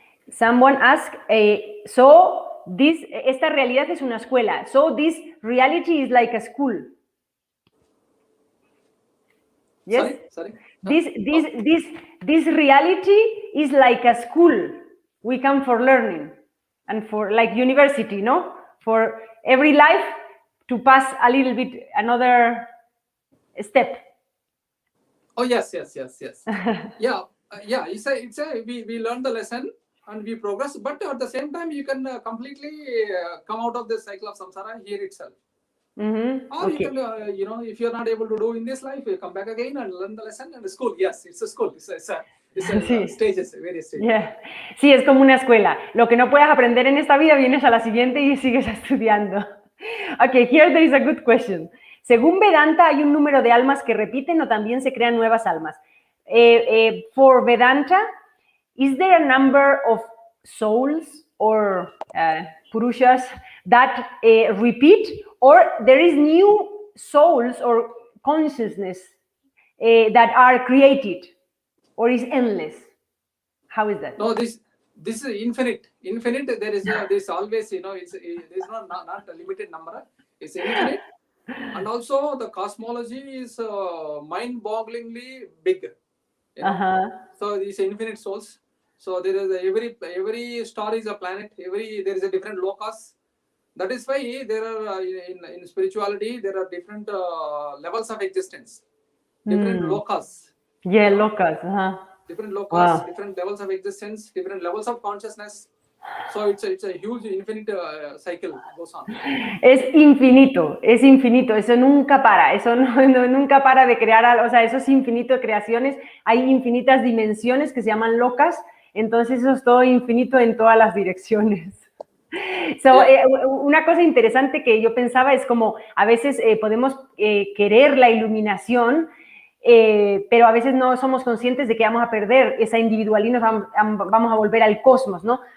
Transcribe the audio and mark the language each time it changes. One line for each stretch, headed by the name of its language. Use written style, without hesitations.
English: Someone asked, so
Spanish: esta realidad es una escuela.
English: So this reality is like a school. Yes. Sorry. This reality is like a school. We come for learning and for like university, no? For every life to pass a little bit another step. Oh yes. Yeah. It's a we learn the lesson and we progress, but at the same time you can completely come out of this cycle of samsara here itself. Or you can, if you're not able to do in this life, you come back again and learn the lesson in the school. Yes, it's a school. It's a
Spanish: Sí.
English: stages, various stages.
Spanish: Yeah. Sí, es como una escuela. Lo que no puedes aprender en esta vida, vienes a la siguiente y sigues estudiando.
English: Okay, here there is a good question.
Spanish: Según Vedanta, ¿hay un número de almas que repiten o también se crean nuevas almas?
English: For Vedanta, is there a number of souls or purushas that repeat, or there is new souls or consciousness that are created, or is endless? How is that? No, this is infinite. Infinite. There's always there's not a limited number. It's infinite, and also the cosmology is mind-bogglingly big. So these infinite souls. So there is every star is a planet. There is a different locus. That is why there are in spirituality there are different levels of existence, different locus. Yeah, locus. Different locus, Wow. Different levels of existence, different levels of consciousness. So it's a huge infinite cycle goes on.
Spanish: Es infinito. Eso nunca para. Eso nunca para de crear algo. O sea, eso es infinito de creaciones. Hay infinitas dimensiones que se llaman locas. Entonces eso es todo infinito en todas las direcciones. So, una cosa interesante que yo pensaba es como a veces podemos querer la iluminación, pero a veces no somos conscientes de que vamos a perder esa individualidad y nos vamos a volver al cosmos, ¿no?